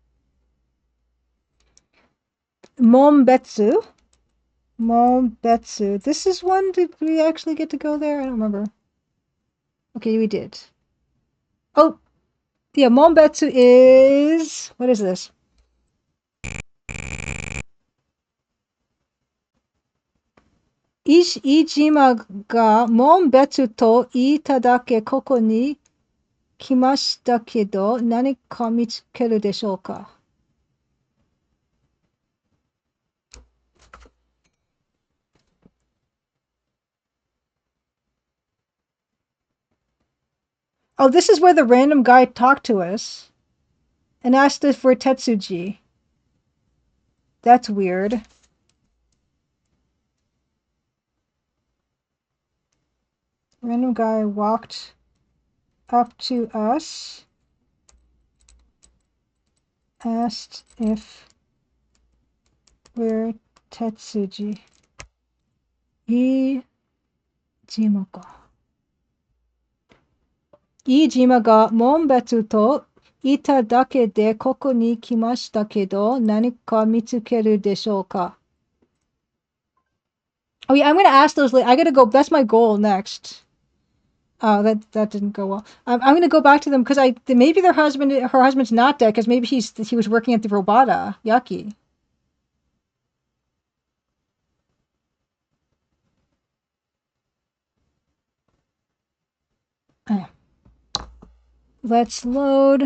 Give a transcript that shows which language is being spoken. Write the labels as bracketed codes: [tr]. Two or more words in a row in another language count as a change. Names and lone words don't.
[en] Mombetsu. Mombetsu. This is one. Did we actually get to go there? I don't remember. Okay, we did. Oh, yeah. Mombetsu is. What is this? [ja] 飯島が紋別と言っただけここに来ましたけど何か見つけるでしょうか? [en] Oh, this is where the random guy talked to us and asked us for Tetsuji. That's weird. Random guy walked up to us, asked if we're Tetsuji. [ja] 飯島が. 飯島が紋別と言っただけでここに来ましたけど何か見つけるでしょうか? [en] Oh yeah, I'm gonna ask those. I gotta go. That's my goal next. Oh, that didn't go well. I'm gonna go back to them because maybe her husband's not dead because maybe he was working at the Robata Yaki. Let's load.